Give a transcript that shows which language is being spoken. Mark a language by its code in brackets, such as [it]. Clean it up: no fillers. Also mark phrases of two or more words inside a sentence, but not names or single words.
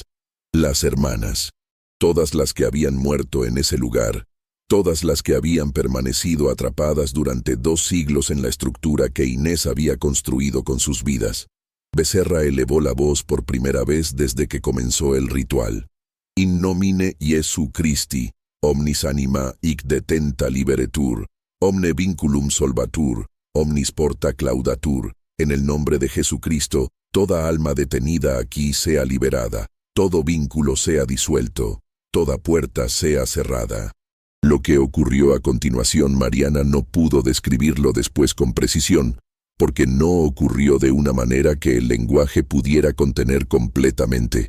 [es] Las hermanas. Todas las que habían muerto en ese lugar, todas las que habían permanecido atrapadas durante 2 siglos en la estructura que Inés había construido con sus vidas. Becerra elevó la voz por primera vez desde que comenzó el ritual. [la] In nomine Iesu Christi, omnis anima hic detenta liberetur, omne vinculum solvatur, omnis porta claudatur. [es] En el nombre de Jesucristo, toda alma detenida aquí sea liberada, todo vínculo sea disuelto, toda puerta sea cerrada. Lo que ocurrió a continuación Mariana no pudo describirlo después con precisión, porque no ocurrió de una manera que el lenguaje pudiera contener completamente.